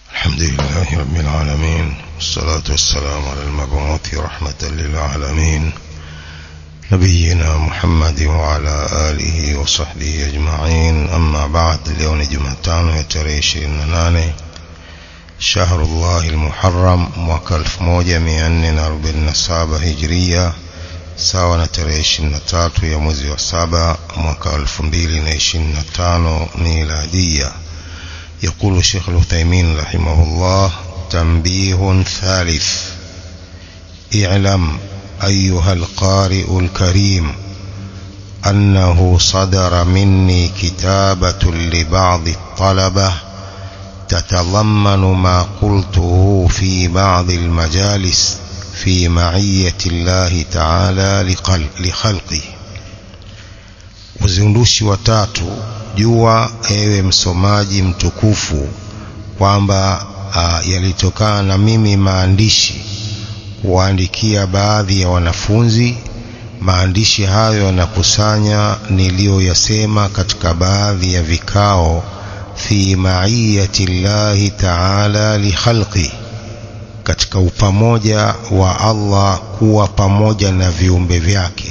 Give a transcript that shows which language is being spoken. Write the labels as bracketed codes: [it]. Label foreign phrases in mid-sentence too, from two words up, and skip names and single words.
[ar] الحمد لله رب العالمين، والصلاة والسلام على المبعوث رحمة للعالمين نبينا محمد وعلى آله وصحبه أجمعين. أما بعد، اليوم جمعتان يتري 28 شهر الله المحرم [sw] mwaka 1447 Hijria, sawa na tarehe 23 ya mwezi wa 7 mwaka 2025 Miladia. [ar] يقول الشيخ العثيمين رحمه الله: تنبيه ثالث: اعلم أيها القارئ الكريم أنه صدر مني كتابة لبعض الطلبة تتضمن ما قلته في بعض المجالس في معية الله تعالى لخلقه. [sw] Uzindushi wa tatu: jua ewe msomaji mtukufu kwamba yalitokana na mimi maandishi kuandikia baadhi ya wanafunzi. Maandishi hayo yanakusanya niliyoyasema katika baadhi ya vikao [ar] في معية الله تعالى لخلقه, [sw] katika upamoja wa Allah kuwa pamoja na viumbe vyake.